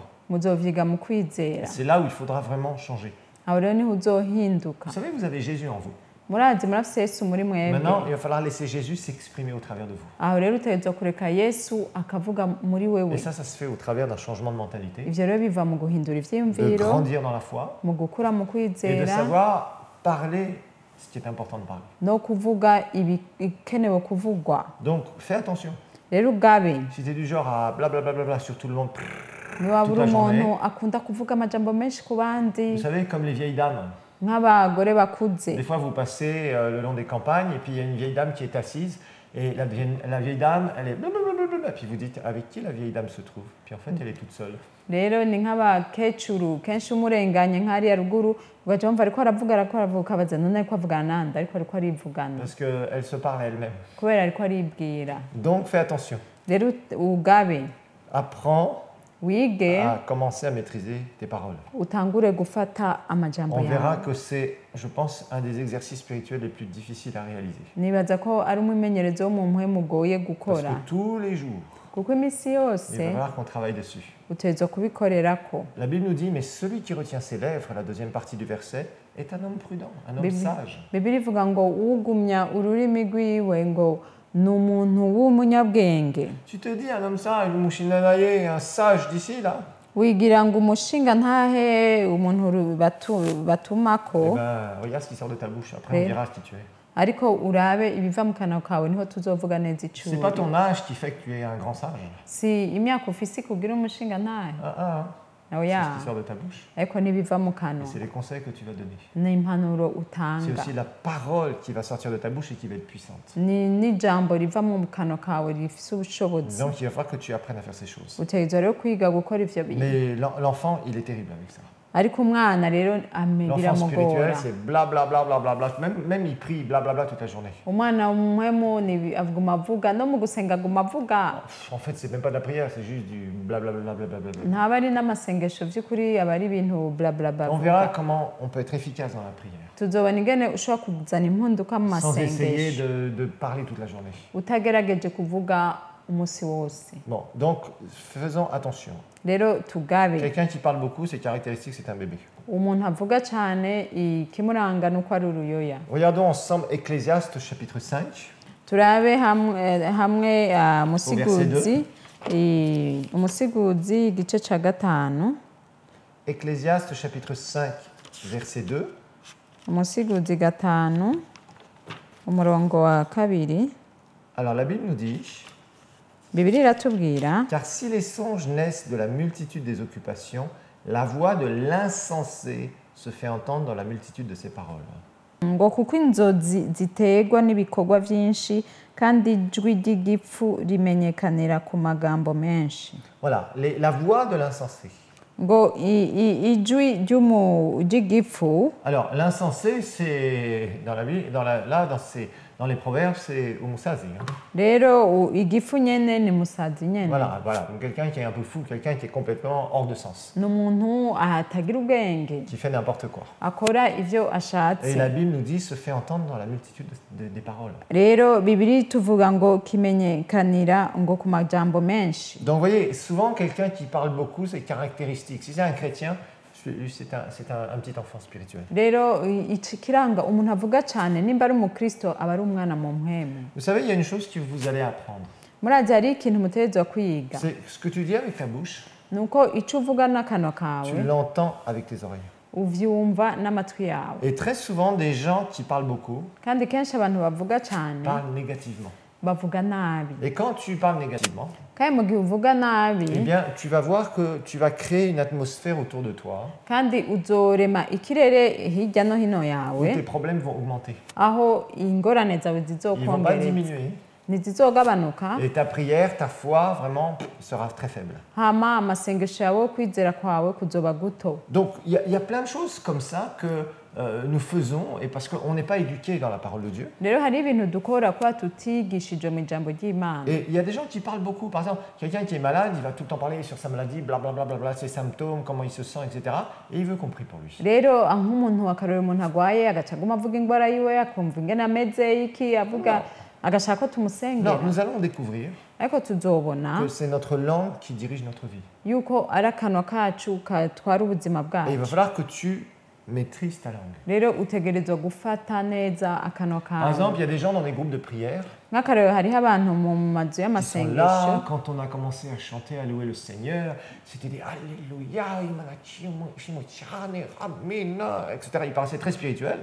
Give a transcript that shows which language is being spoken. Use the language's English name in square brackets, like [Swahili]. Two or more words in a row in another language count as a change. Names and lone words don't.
[Rundi] Muzovyiga mu kwizera. [French] C'est là où il faudra vraiment changer. [Rundi] Aho rero niho uzohinduka. [French] Vous savez, vous avez Jésus en vous. [Rundi] Murazi murafise Yesu muri mwebwe. [French] Maintenant, il va falloir laisser Jésus s'exprimer au travers de vous. [Rundi] Aho rero utegerezwa kureka Yesu akavuga muri wewe. [French] Et ça se fait au travers d'un changement de mentalité, [Rundi] Ivyo rero biva mu guhindura [French] de [Rundi] ivyiyumviro, [French] grandir dans la foi [Rundi] mu gukura mu [French] et de [Rundi] kwizera, [French] savoir parler ce qui est important de parler. [Rundi] no kuvuga ibikenewe kuvugwa. [French] Donc, fais attention. [Rundi] Rero ugabe [French] Si tu es du genre à blablabla sur tout le monde, [Rundi] niba [French] toute [Rundi] buri [French] la journée. [Rundi] umuntu akunda kuvuga amajambo menshi ku bandi [French] Vous savez, comme les vieilles dames. [Rundi] nk'abagore bakuze. [French] Des fois, vous passez le long des campagnes et puis il y a une vieille dame qui est assise et la vieille dame, elle est blablabla. Puis vous dites, avec qui la vieille dame se trouve? Puis en fait, elle est toute seule. [Rundi] Rero ni nk'abakecuru kenshi umurenganye nk'ariya ruguru ugaca wumva ariko aravuga ukabaza none ariko avugana nande ariko ariko arivugana [French] Parce qu'elle se parle à elle-même. [Rundi] kubera ariko aribwira. [French] Donc, fais attention. [Rundi] Rero ugabe [French] Apprends [Rundi] wige [French] à commencer à maîtriser tes paroles. [Rundi] utangure gufata amajambo [French] On verra [Rundi] yawe. [French] que c'est, je pense, un des exercices spirituels les plus difficiles à réaliser. [Rundi] Nibaza ko ari umwimenyerezo wo mu mpwemu ugoye [French] Parce [Rundi] gukora [French] que tous les jours, [Rundi] kuko imisi [French] il va [Rundi] yose [French] falloir qu'on travaille dessus. [Rundi] utegerezwa kubikorerako. [French] La Bible nous dit, mais celui qui retient ses lèvres, la deuxième partie du verset, est un homme prudent, un homme sage. [Rundi] Bibiri ivuga ngo ugumya ururimi rwiwe ngo ni umuntu w'umunyabwenge. [French] Tu te dis, un homme sage, Mushinanaye, un sage d'ici, là? [Rundi] Wigira ngo umushinga ntahe umuntu batumako, [French] Eh ben, regarde ce qui sort de ta bouche, après on Oui. verra qui tu es. [Rundi] ariko urabe ibiva mu kanwa kawe niho tuzovuga neza [French] C'est pas [Rundi] icuri. [French] ton âge qui fait que tu es un grand sage. [Rundi] Si imyaka ufise kugira umushinga ntahe [French] C'est [Rundi] oya, [French] ce qui sort de ta bouche. [Rundi] ariko n'ibiva mu [French] Et [Rundi] kanwa [French] c'est les conseils que tu vas donner. [Rundi] ni impanuro [French] C'est [Rundi] utanga, [French] aussi la parole qui va sortir de ta bouche et qui va être puissante. [Rundi] ni n'ijambo riva mu kanwa kawe rifise ubushobozi. [French] Donc il va falloir que tu apprennes à faire ces choses. [Rundi] Utegerezwa rero kwiga gukora ivyo bintu, [French] Mais l'enfant, il est terrible avec ça. [Rundi] ariko umwana rero [French] L'enfant spirituel, [Rundi] biramugora. [French] c'est blablabla. Même il prie blablabla toute la journée. [Rundi] Umwana w'umuhemu ni aguma avuga no mu gusenga aguma avuga, [French] En fait, c'est même pas de la prière, c'est juste du blablabla. [Rundi] ntaba ari n'amasengesho by'ukuri aba ari ibintu blablabla. [French] On verra comment on peut être efficace dans la prière. [Rundi] Tuzobona ingene ushobora kuzana impinduka mu [French] Sans essayer [Rundi] masengesho [French] de parler toute la journée. [Rundi] utagerageje kuvuga umunsi wose. [French] Bon, donc faisons attention. [Rundi] Rero tugabe [French] Quelqu'un qui parle beaucoup, ses caractéristiques, c'est un bébé. [Rundi] umuntu avuga cyane ikimuranga nuko ari uruyoya. [French] Regardons ensemble Ecclésiaste chapitre 5. [Rundi] Turabe hamwe umusiguzi igice cya 5. [French] Ecclésiaste chapitre 5, verset 2. [Rundi] Umusiguzi 5 umurongo wa 2. [French] Alors la Bible nous dit, [Rundi] Bibiri iratubwira [French] car si les songes naissent de la multitude des occupations, la voix de l'insensé se fait entendre dans la multitude de ses paroles. [Rundi] ngo kuko inzozi ziterwa n'ibikorwa byinshi kandi ijwi ry'igipfu rimenyekanira ku magambo menshi. [French] Voilà, la voix de l'insensé. [Rundi] ngo ijwi ry'igipfu. [French] Alors, l'insensé, c'est dans la Bible, dans les proverbes, c'est umusazi. [Rundi] rero igifu nyene ni musazi nyene. [French] Voilà, donc quelqu'un qui est un peu fou, quelqu'un qui est complètement hors de sens. [Rundi] ni umuntu atagira ubwenge. [French] Qui fait n'importe quoi. [Rundi] akora ivyo ashatse. [French] Et la Bible nous dit se fait entendre dans la multitude des paroles. [Rundi] rero Bibiri tuvuga ngo kimenyekanira ngo ku majambo menshi. [French] Donc vous voyez, souvent quelqu'un qui parle beaucoup, c'est caractéristique. Si c'est un chrétien, c'est un petit enfant spirituel. [Rundi] rero ikiranga umuntu avuga cyane nimba ari umukristo aba ari umwana mu mpwemu. [French] Vous savez, il y a une chose que vous allez apprendre. [Rundi] murazi hari ikintu mutegerezwa kwiga. [French] C'est ce que tu dis avec ta bouche. [Rundi] nuko ico uvuga n'akanwa kawe. [French] Tu l'entends avec tes oreilles. [Rundi] uvyumva n'amatwi yawe. [French] Et très souvent, des gens qui parlent beaucoup [Rundi] kandi kenshi abantu bavuga cyane [French] parlent négativement. [Rundi] bavuga nabi. [French] Et quand tu parles négativement, [Rundi] kandi mu gihe uvuga nabi, [French] eh bien, tu vas voir que tu vas créer une atmosphère autour de toi [Rundi] kandi uzorema ikirere hirya no hino [French] où [Rundi] yawe [French] tes problèmes vont augmenter. [Rundi] aho ingorane zawe [French] Ils ne vont pas [Rundi] zizokongereza [French] diminuer. [Rundi] ntizizogabanuka. [French] Et ta prière, ta foi, vraiment, sera très faible. [Rundi] hama amasengesho yawe kwizera kwawe kuzoba guto. [French] Donc, il y a plein de choses comme ça que nous faisons, et parce qu'on n'est pas éduqué dans la parole de Dieu. [Rundi] rero hari ibintu dukora kuba tutigishijwe mu ijambo ry'Imana. [French] Et il y a des gens qui parlent beaucoup. Par exemple, quelqu'un qui est malade, il va tout le temps parler sur sa maladie, blablabla, bla, bla, bla, ses symptômes, comment il se sent, etc. Et il veut qu'on prie pour lui. [Rundi] rero nk'umuntu akarora umuntu agwaye agaca aguma avuga ingwara yiwe akumva ingene ameze iki avuga agashaka ko [French] Non, [Rundi] tumusengera. [French] nous allons découvrir [Rundi] ariko tuzobona [French] que c'est notre langue qui dirige notre vie. [Rundi] yuko ari akanwa kacu katwara ubuzima [French] Et il va [Rundi] bwacu. [French] falloir que tu maîtrises ta langue. [Rundi] rero utegerezwa gufata neza akanwa [French] Par exemple, [Rundi] kawe. [French] il y a des gens dans des groupes de prière [Rundi] nk'akarero hariho abantu mu mazu [French] qui sont [Rundi] y'amasengesho [French] là, quand on a commencé à chanter, à louer le Seigneur, c'était des Alléluia, Amina, etc. Il paraissait très spirituel.